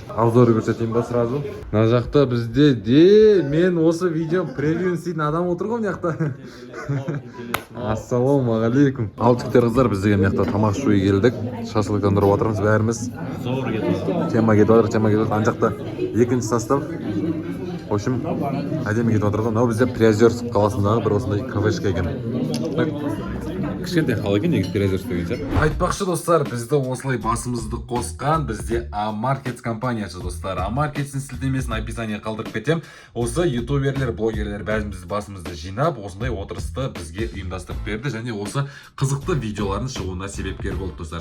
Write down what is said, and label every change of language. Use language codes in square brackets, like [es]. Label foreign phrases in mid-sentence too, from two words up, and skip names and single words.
[kk] Обзоры көрсетейін ба сразу? Мына жақта бізде де мен осы видео превьюін істейтін адам отыр ғой мына жақта. Ассалаумағалейкум. Ал жігіттер, қыздар, біз деген мына жақта тамақ ішуге келдік. Шашлыктандырып отырмыз бәріміз. Тема кетіп отыр. Ана жақта екінші состав. [ru] В общем, [kk] әдемі кетіп отыр ғой. Мынау бізде Приозерск қаласындағы бір осындай кафешка екен. Кішкентай қала екен, негізі Приозерск деген ше. Айтпақшы достар, бізді осылай басымызды қосқан бізде A-Markets компаниясы достар. A-Markets'in сілтемесін описание қалдырып кетем. Осы ютуберлер, блогерлер бәріміз басымызды жинап, осындай отырысты бізге ұйымдастырып берді және осы қызықты видеолардың шығуына себепкер болды достар.